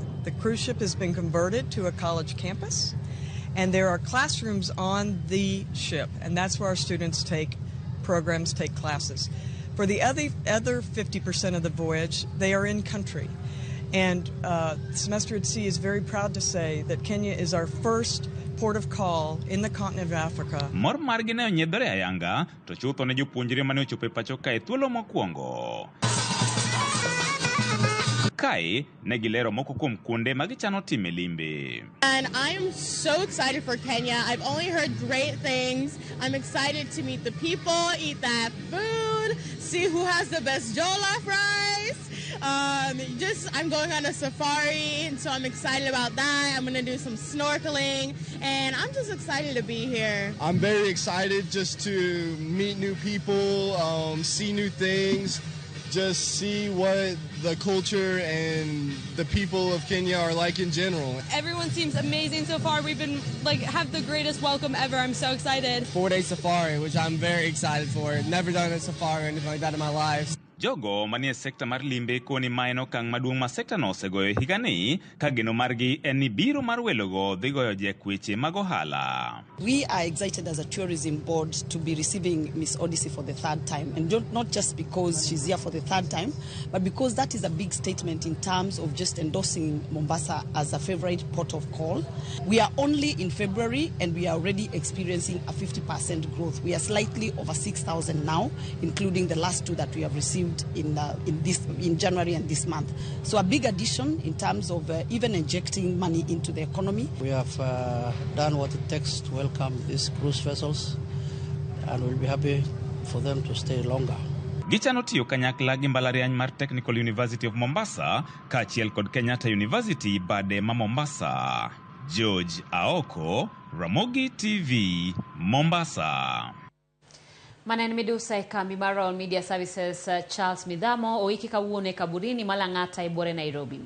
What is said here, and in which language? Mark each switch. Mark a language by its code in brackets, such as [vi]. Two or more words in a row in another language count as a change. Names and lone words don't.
[en] The cruise ship has been converted to a college campus, and there are classrooms on the ship, and that's where our students take programs, take classes. For the other 50% of the voyage, they are in country. And Semester at Sea is very proud to say that Kenya is our first port of call in the continent of Africa. [luo] Mor margi ne onyiedhore ayanga to chutho ne jopuonjre mane ochopo e pacho ka e thuolo mokwongo. Kae ne gilero moko kuom kuonde magichano time limbe. [en] And I am so excited for Kenya. I've only heard great things. I'm excited to meet the people, eat that food, see who has the best jollof rice. I'm going on a safari, and so I'm excited about that. I'm going to do some snorkeling, and I'm just excited to be here. I'm very excited just to meet new people, see new things, just see what the culture and the people of Kenya are like in general. Everyone seems amazing so far. We've been have the greatest welcome ever. I'm so excited. 4-day safari, which I'm very excited for. Never done a safari or anything like that in my life. [luo] Jogo manie sekta mar limbe koni ma en okang' maduong' ma sekta no osegoyo higani ka geno margi en ni biro mar welogo dhi goyo jekweche mag ohala. [en] We are excited as a tourism board to be receiving Miss Odyssey for the third time, and not just because she's here for the third time, but because that is a big statement in terms of just endorsing Mombasa as a favorite port of call. We are only in February and we are already experiencing a 50% growth. We are slightly over 6,000 now, including the last two that we have received in January and this month. So a big addition in terms of even injecting money into the economy. We have done what it takes to welcome these cruise vessels, and we'll be happy for them to stay longer. [luo] Gichano tiyo kanyakla gi mbalariany mar Technical University of Mombasa kaachiel kod Kenyatta University bade ma Mombasa. George Aoko, Ramogi TV, Mombasa. Manen midusa e kambi mar All Media Services Charles Midhamo oiki kawuono e kaburini malang'ata e bore Nairobi.